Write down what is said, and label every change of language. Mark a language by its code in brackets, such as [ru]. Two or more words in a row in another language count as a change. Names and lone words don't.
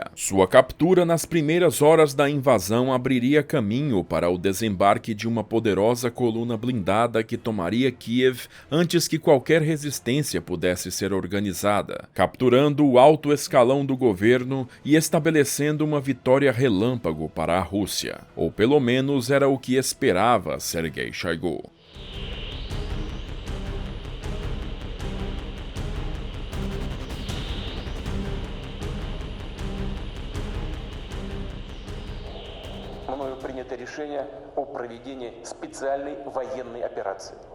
[pt] Sua captura nas primeiras horas da invasão abriria caminho para o desembarque de uma poderosa coluna blindada que tomaria Kiev antes que qualquer resistência pudesse ser organizada, capturando o alto escalão do governo e estabelecendo uma vitória relâmpago para a Rússia. Ou pelo menos era o que esperava Sergei Shoigu. [ru] Мною принято решение о проведении специальной военной операции.